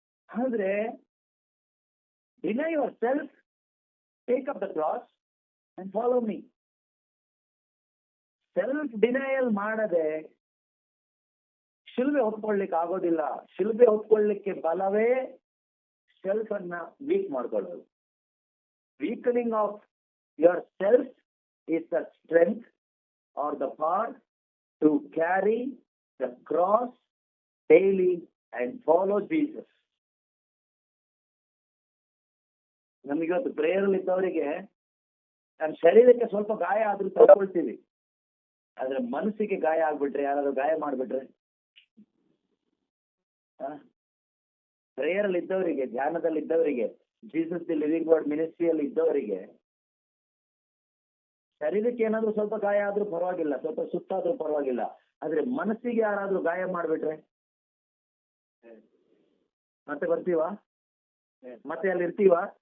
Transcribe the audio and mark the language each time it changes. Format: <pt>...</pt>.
<kn>ಆದ್ರೆ</kn> <en>Deny yourself, take up the cross and follow me.</en> <kn>Self denial ಮಾಡದೆ ಶಿಲ್ಬೆ ಹೊತ್ಕೊಳ್ಲಿಕ್ಕೆ ಆಗೋದಿಲ್ಲ. ಶಿಲ್ಬೆ ಹೊತ್ಕೊಳ್ಳಿಕ್ಕೆ ಬಲವೇ self ಅನ್ನ weak ಮಾಡ್ಕೊಳ್ಳೋದು.</kn> <en>Weakening of yourself is the strength or the power to carry the cross daily and follow Jesus.</en> <kn>ನಮಗಿವತ್ತು prayer ಇದ್ದವರಿಗೆ ನಮ್ಮ ಶರೀರಕ್ಕೆ ಸ್ವಲ್ಪ ಗಾಯ ಆದ್ರೂ ತಗೊಳ್ತೀವಿ, ಆದ್ರೆ ಮನಸ್ಸಿಗೆ ಗಾಯ ಆಗ್ಬಿಟ್ರೆ, ಯಾರಾದ್ರೂ ಗಾಯ ಮಾಡ್ಬಿಟ್ರೆ, ಪ್ರೇಯರ್ ಅಲ್ಲಿ ಇದ್ದವರಿಗೆ, ಧ್ಯಾನದಲ್ಲಿ ಇದ್ದವರಿಗೆ, ಜೀಸಸ್ ದಿ ಲಿವಿಂಗ್ ವರ್ಡ್ ಮಿನಿಸ್ಟ್ರಿಯಲ್ಲಿ ಇದ್ದವರಿಗೆ ಶರೀರಕ್ಕೆ ಏನಾದ್ರೂ ಸ್ವಲ್ಪ ಗಾಯ ಆದ್ರೂ ಪರವಾಗಿಲ್ಲ, ಸ್ವಲ್ಪ ಸುತ್ತಾದ್ರೂ ಪರವಾಗಿಲ್ಲ, ಆದ್ರೆ ಮನಸ್ಸಿಗೆ ಯಾರಾದ್ರೂ ಗಾಯ ಮಾಡ್ಬಿಟ್ರೆ ಮತ್ತೆ ಬರ್ತೀವ? ಮತ್ತೆ ಅಲ್ಲಿ ಇರ್ತೀವ?</kn>